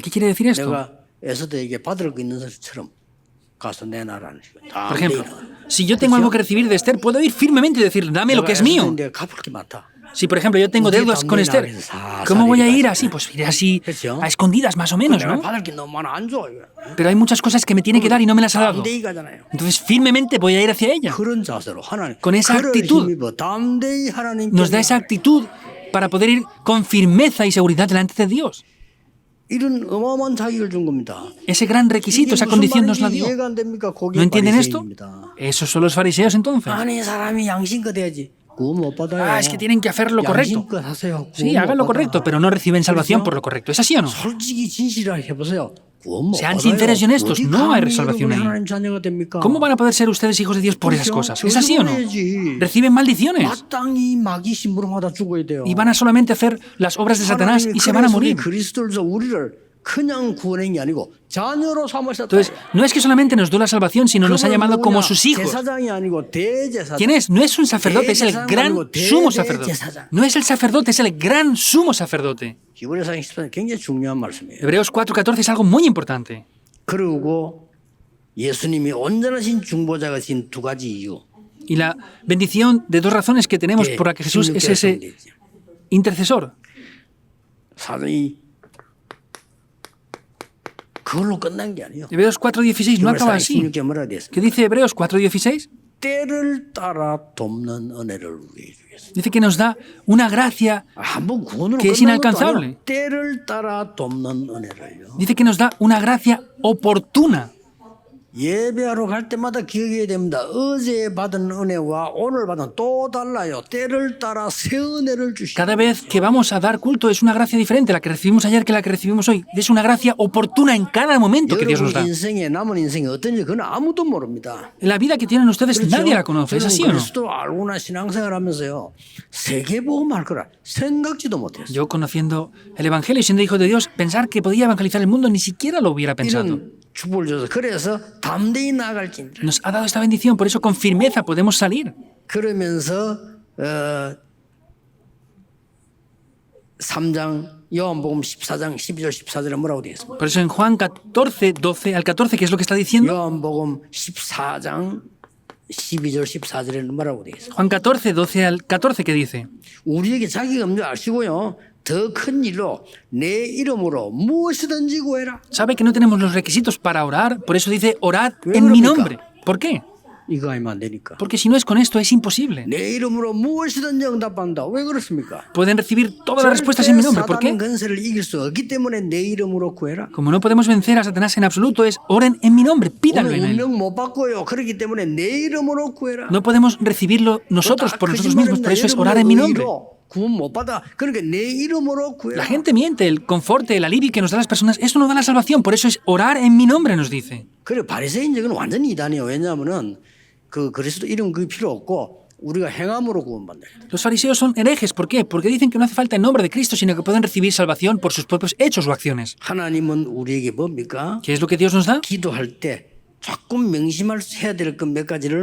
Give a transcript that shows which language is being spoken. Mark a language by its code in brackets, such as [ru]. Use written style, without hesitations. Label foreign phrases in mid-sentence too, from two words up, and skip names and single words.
[es] ¿Qué quiere decir esto? [ko] 내가 에스더에게 받을 거 있는 것처럼 가서 내놔라는 식으로. [es] Por ejemplo, si yo tengo algo que recibir de Esther, puedo ir firmemente y decir, dame lo que es mío. [ko] 내가 갚을 게 많다. [es] Si, por ejemplo, yo tengo deudas con Esther, ¿cómo voy a ir así? Pues iré así a escondidas, más o menos, [ko] 내가 [es] ¿no? [ko] 받을 게 너무 많아 안 줘. 이거. [es] Pero hay muchas cosas que me tiene que dar y no me las ha dado. [ko] 담대히 가잖아요. [es] Entonces, firmemente voy a ir hacia ella. [ko] 그런 자세로 하나님. [es] Con esa [ko] 그를 [es] actitud [ko] 힘입어 담대히 하나님께 [es] nos da esa actitud para poder ir con firmeza y seguridad delante de Dios. [ko] 이런 어마어마한 자격을 준 겁니다. [es] Ese gran requisito, esa condición nos la dio. [ko] 이해가 안 됩니까? [es] ¿No entienden esto? Esos son los fariseos entonces. [ko] 아니 사람이 양심껏 해야지. 구원 못 받아요. [es] Ah, es que tienen que hacer lo correcto. [ko] 양심껏 하세요. [es] Sí, hagan lo correcto, pero no reciben salvación por lo correcto. ¿Es así o no? [ko] 솔직히 진실하게 해보세요. 구원 못 [es] Sean [ko] 받아요. [es] sinceros y honestos, [ko] 어디 [es] no hay [ko] 감히 [es] salvación ahí. [ko] 하나님 자녀가 됩니까? [es] ¿Cómo van a poder ser ustedes hijos de Dios por esas cosas? ¿Es así o no? Reciben maldiciones [ko] 마땅히 마귀 심부름하다 죽어야 돼요. [es] y van a solamente hacer las obras de Satanás y se van a morir. [ko] 그리스도로서 우리를 그냥 구원한 게 아니고 자녀로 삼으셨다. [es] Entonces, no es que solamente nos dio la salvación, sino nos ha llamado como sus hijos. [ko] 제사장이 아니고 대제사장. [es] ¿Quién es? No es un sacerdote, es el gran sumo sacerdote. No es el sacerdote, es el gran sumo sacerdote. [ko] 히브리서 10장 굉장히 중요한 말씀이에요. [es] Hebreos 4:14 es algo muy importante. [ko] 그리고 예수님이 온전하신 중보자가 신 두 가지 이유. [es] Y la bendición de dos razones que tenemos por la que Jesús es ese intercesor. [ko] 사도이 그걸로 끝난 게 아니에요. [es] Hebreos 4:16 no acaba así. [ko] 16개 뭐라 됐습니까? [es] ¿Qué dice Hebreos 4:16? [ko] 때를 따라 돕는 은혜를 우리에게 주겠습니다. [es] Dice que nos da una gracia, [ko] 한번 구원으로 [es] que es [ko] 끝난 것도 [es] inalcanzable. [ko] 아니에요. 때를 따라 돕는 은혜를요. [es] dice que nos da una gracia oportuna. [ko] 예배하러 갈 때마다 기억해야 됩니다. 어제 받은 은혜와 오늘 받은 또 달라요. 때를 따라 새 은혜를 주시고. [es] Cada vez que vamos a dar culto es una gracia diferente. La que recibimos ayer que la que recibimos hoy. Es una gracia oportuna en cada momento que Dios nos da. [ko] 여러분 인생에 남은 인생이 어떤지 그건 아무도 모릅니다. [es] La vida que tienen ustedes nadie la conoce. ¿Es así o no? [ko] 그리스도 알고나 신앙생활하면서요. 세계복음 할 거라 생각지도 못했어요. [es] Yo, conociendo el Evangelio y siendo hijo de Dios, pensar que podía evangelizar el mundo ni siquiera lo hubiera pensado. [ko] 이런 축복을 줘서 그래서 담대히 나아갈진다. [es] Nos ha dado esta bendición, por eso con firmeza podemos salir. [ko] 그러면서 3장 요한복음 14장 12절 14절에 뭐라고 되어 있습니까? [es] Por eso en Juan 14, 12 al 14, ¿qué es lo que está diciendo? [ko] 요한복음 14장 12절 14절에는 뭐라고 되어 있습니까? [es] Juan 14, 12 al 14, ¿qué dice? [ko] 우리에게 자기가 없는 줄 아시고요. 더 큰 일로 내 이름으로 무엇이든지 구해라. [es] Sabe que no tenemos los requisitos para orar, por eso dice orad [ko] ¿왜 [es] en mi [ko] 그럽니까? [es] nombre. ¿Por qué? [ko] 이거 하면 안 되니까. [es] Porque si no es con esto es imposible. [ko] 내 이름으로 무엇이든지 응답한다. 왜 그렇습니까? [es] Pueden recibir todas las respuestas en mi nombre. ¿Por [ko] 사단의 [es] qué? [ko] 근세를 이길 수 없기 때문에 내 이름으로 구해라. [es] Como no podemos vencer a Satanás en absoluto, es oren en mi nombre, pídanlo [ko] 오늘 [es] en él. [ko] 운명 못 바꿔요. 그렇기 때문에 내 이름으로 구해라. [es] No podemos recibirlo nosotros por nosotros mismos, por eso es orar en mi nombre. [ko] 구원 못 받아. 그러니까 내 이름으로 [es] La [ko] 구해라. [es] gente miente, el conforte, el alivio que nos da las personas, eso no da la salvación, por eso es orar en mi nombre, nos dice. [ko] 그래 바리새인적은 완전히 이단이에요. 왜냐하면은 그 그리스도 이름 그게 필요 없고 우리가 행함으로 구원받는 거예요. [es] Los fariseos son herejes, ¿por qué? Porque dicen que no hace falta el nombre de Cristo, sino que pueden recibir salvación por sus propios hechos o acciones. [ko] 하나님은 우리에게 뭡니까? [es] ¿Qué es lo que Dios nos da? [ko] 기도할 때 조금 명심해야 될 것 몇 가지를